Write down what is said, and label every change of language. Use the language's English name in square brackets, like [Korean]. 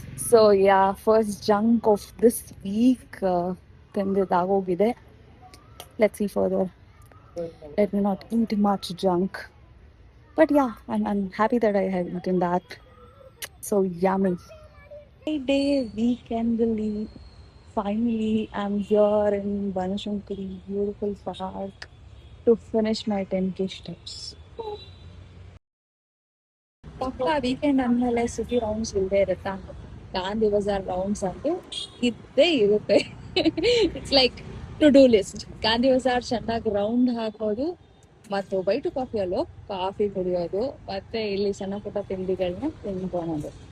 [English] So yeah, first junk of this week ತಿಂದಿದ್ದಾಗೋಗಿದೆ. Let's see further. Let me not eat much junk. But yeah, I'm happy that I have eaten that. So yummy. Friday weekend leave. Finally, I'm here in Banashankari, beautiful park, to finish my 10K steps. [Kannada] ಪಕ್ಕ weekend ಅಂದಮೇಲೆ city rounds ಇಲ್ಲದೆ ಇರುತ್ತಾ? Gandhi Bazaar rounds ಅಂತೂ ಇದ್ದೇ ಇರುತ್ತೆ. [English] It's like to do list. [Kannada] Gandhi Bazaar ಚೆನ್ನಾಗಿ round ಹಾಕೋದು, ಮತ್ತು ಬೈಟು ಕಾಫಿಯಲ್ಲೂ ಕಾಫಿ ಕುಡಿಯೋದು, ಮತ್ತೆ ಇಲ್ಲಿ ಸಣ್ಣ ಪುಟ್ಟ ತಿಂಡಿಗಳನ್ನ ತಿನ್ಕೊಳೋದು.